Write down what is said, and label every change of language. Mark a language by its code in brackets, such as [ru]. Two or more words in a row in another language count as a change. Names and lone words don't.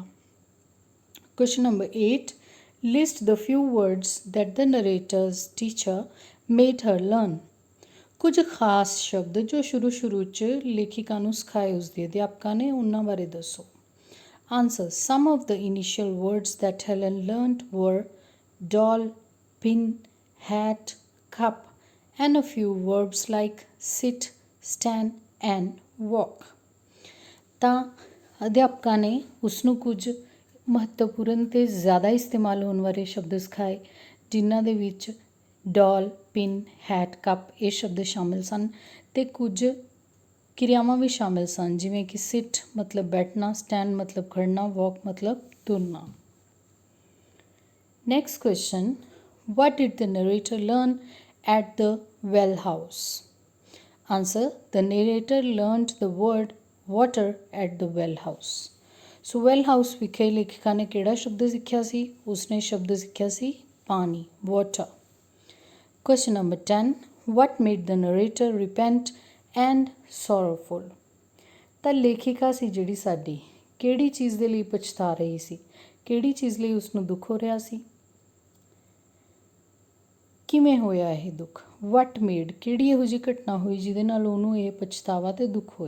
[en] Question number 8, list the few words that the narrator's teacher made her learn. [pa] ਕੁਝ ਖਾਸ ਸ਼ਬਦ ਜੋ ਸ਼ੁਰੂ 'ਚ ਲੇਖਿਕਾ ਨੂੰ ਸਿਖਾਏ ਉਸਦੇ ਅਧਿਆਪਕਾਂ ਨੇ, ਉਹਨਾਂ ਬਾਰੇ ਦੱਸੋ। [en] Answer, some of the initial words that Helen learned were doll, pin, hat, cup, and a few verbs like sit, stand and walk। [pa] ਤਾਂ ਅਧਿਆਪਕਾਂ ਨੇ ਉਸਨੂੰ ਕੁਝ ਮਹੱਤਵਪੂਰਨ ਅਤੇ ਜ਼ਿਆਦਾ ਇਸਤੇਮਾਲ ਹੋਣ ਵਾਲੇ ਸ਼ਬਦ ਸਿਖਾਏ, ਜਿਨ੍ਹਾਂ ਦੇ ਵਿੱਚ ਡੋਲ, ਪਿਨ, ਹੈਟ, ਕੱਪ ਇਹ ਸ਼ਬਦ ਸ਼ਾਮਿਲ ਸਨ ਅਤੇ ਕੁਝ ਕਿਰਿਆਵਾਂ ਵੀ ਸ਼ਾਮਿਲ ਸਨ, ਜਿਵੇਂ ਕਿ ਸਿਟ ਮਤਲਬ ਬੈਠਣਾ, ਸਟੈਂਡ ਮਤਲਬ ਖੜ੍ਹਨਾ, ਵਾਕ ਮਤਲਬ ਤੁਰਨਾ। [en] Next question, what did the narrator learn at the well house? Answer, the narrator learned the word water at the well house। So well house [pa] ਵਿਖੇ ਲੇਖਿਕਾ ਨੇ ਕਿਹੜਾ ਸ਼ਬਦ ਸਿੱਖਿਆ ਸੀ? ਉਸਨੇ ਸ਼ਬਦ ਸਿੱਖਿਆ ਸੀ ਪਾਣੀ, [en] water। Question number 10, what made the narrator repent and sorrowful? [pa] ਤਾਂ ਲੇਖਿਕਾ ਸੀ ਜਿਹੜੀ ਸਾਡੀ, ਕਿਹੜੀ ਚੀਜ਼ ਦੇ ਲਈ ਪਛਤਾ ਰਹੀ ਸੀ? ਕਿਹੜੀ ਚੀਜ਼ ਲਈ ਉਸਨੂੰ ਦੁੱਖ ਹੋ ਰਿਹਾ ਸੀ? ਕਿਵੇਂ ਹੋਇਆ ਇਹ ਦੁੱਖ? [en] what made, [pa] ਕਿਹੜੀ ਇਹੋ ਜਿਹੀ ਘਟਨਾ ਹੋਈ ਜਿਹਦੇ ਨਾਲ ਉਹਨੂੰ ਇਹ ਪਛਤਾਵਾ ਅਤੇ ਦੁੱਖ ਹੋਇਆ?